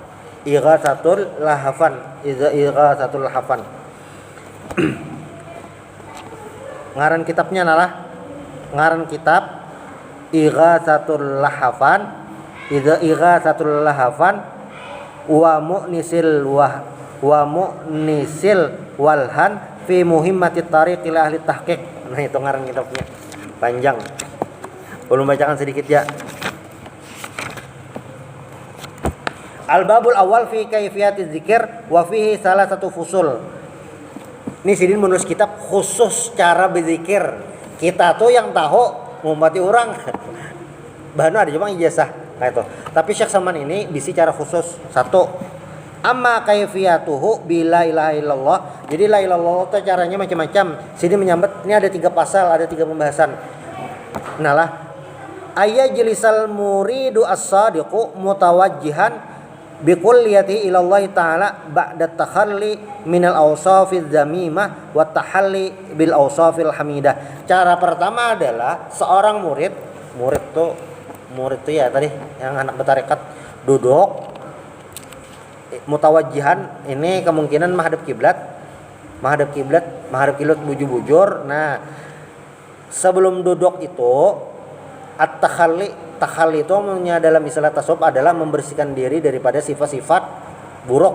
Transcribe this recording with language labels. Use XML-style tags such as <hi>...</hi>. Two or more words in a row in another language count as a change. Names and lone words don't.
<bjn>Ngaran kitabnya adalah Ighatsatul Lahafan wa mu'nisil walhan fi muhimmatit tariq ila ahli tahqiq. Nah itu ngaran kitabnya panjang. Belum bacakan sedikit ya.</bjn> <ar>الباب الأول في كيفية الذكر وفيه</ar> <bjn>salah satu fusul. Ini sidin menulis kitab khusus cara berzikir. Kita tuh yang tahu ngumpati orang. Bahkan ada cuma ijazah. Nah itu. Tapi Syekh Saman ini bisi cara khusus. Satu,</bjn> <ar>أما كيفيته بلا إله إلا الله.</ar> <bjn>Jadi</bjn> <ar>لا إله إلا الله</ar> <bjn>itu caranya macam-macam. Sini menyambut ini ada 3 pasal, ada 3 pembahasan.</bjn> <ar>Nah لا أن يجلس المريد الصادق متوجها بكليته إلى الله تعالى بعد التخلي من الأوصاف الذميمة والتحلي بالأوصاف الحميدة.</ar> <bjn>Cara pertama adalah seorang murid tuh ya tadi yang anak bertarekat duduk mutawajjihan, ini kemungkinan menghadap kiblat bujur.</bjn> <id>Nah, sebelum duduk itu at-takhalli itu dalam istilah tasawuf adalah membersihkan diri daripada sifat-sifat buruk.</id>